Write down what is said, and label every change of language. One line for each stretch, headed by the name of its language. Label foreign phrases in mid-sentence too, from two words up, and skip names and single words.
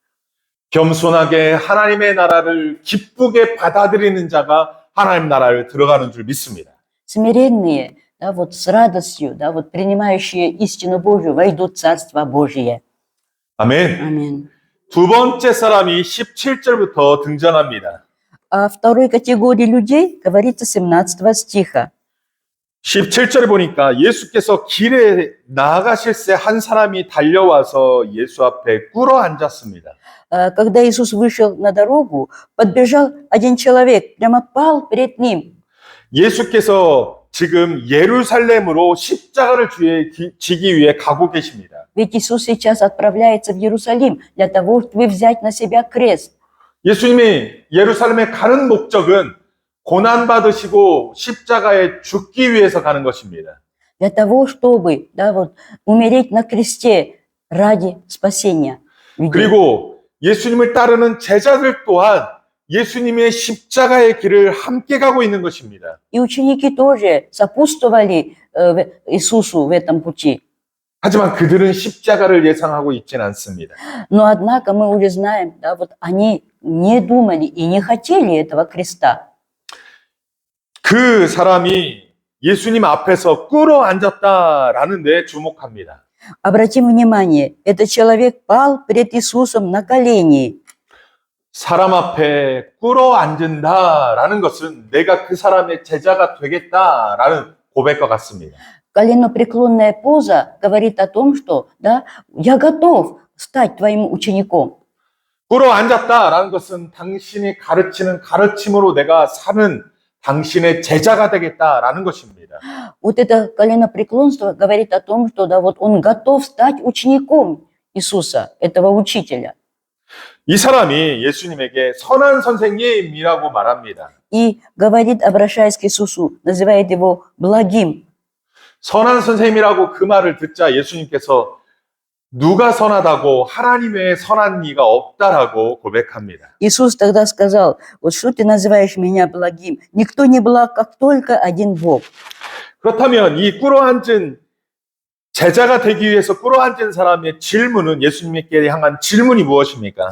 Korean: 겸손하게 하나님의 나라를 기쁘게 받아들이는 자가 하나님 나라를 들어가는 줄 믿습니다.
Russian: Смиренные, да, вот с радостью, да, вот принимающие истину Божию, войдут в Царство Божие.
Korean: 아멘.
Russian: Аминь.
Korean: 두 번째 사람이 17절부터 등장합니다.
Russian: О второй категории людей говорится 17 стиха.
Korean: 17절에 보니까 예수께서 길에 나아가실 새 한 사람이 달려와서 예수 앞에 꿇어 앉았습니다.
Russian: Когда Иисус вышел на дорогу, подбежал один человек, прямо пал перед ним.
Korean: 예수께서 지금 예루살렘으로 십자가를 지기 위해 가고 계십니다.
Russian: Ведь Иисус сейчас отправляется в Иерусалим для того, чтобы взять на себя крест.
Korean: 예수님이 예루살렘에 가는 목적은 고난받으시고 십자가에 죽기 위해서 가는 것입니다.
Russian: Для того, чтобы, да, вот, умереть на кресте ради спасения людей.
Korean: 그리고 예수님을 따르는 제자들 또한 예수님의 십자가의 길을 함께 가고 있는 것입니다.
Russian: И ученики тоже сопутствовали Иисусу в этом пути.
Korean: 하지만 그들은 십자가를 예상하고 있지는 않습니다.
Russian: Но однако мы уже знаем, да, вот они не думали и не хотели этого креста.
Korean: 그 사람이 예수님 앞에서 꿇어 앉았다라는 데 주목합니다.
Russian: Обратим внимание, этот человек пал перед Иисусом на колени.
Korean: 사람 앞에 꿇어 앉는다라는 것은 내가 그 사람의 제자가 되겠다라는 고백과 같습니다.
Russian: Коленопреклонная поза говорит о том, что, да, я готов стать твоим учеником.
Korean: 꿇어 앉았다라는 것은 당신이 가르치는 가르침으로 내가 사는 당신의 제자가 되겠다라는 것입니다.
Russian: Вот это коленопреклонство говорит о том, что, да, вот он готов стать учеником Иисуса, этого учителя.
Korean: 이 사람이 예수님에게 선한 선생님이라고 말합니다.
Russian: И говорит, обращаясь к Иисусу, называет его благим.
Korean: 선한 선생님이라고 그 말을 듣자 예수님께서 누가 선하다고 하나님 외에 선한 이가 없다라고 고백합니다.
Russian: Иисус тогда сказал, вот что ты называешь меня благим? Никто не благ, как только один Бог.
Korean: 그렇다면 이 꿇어앉은 제자가 되기 위해서 꿇어앉은 사람의 질문은 예수님께 향한 질문이 무엇입니까?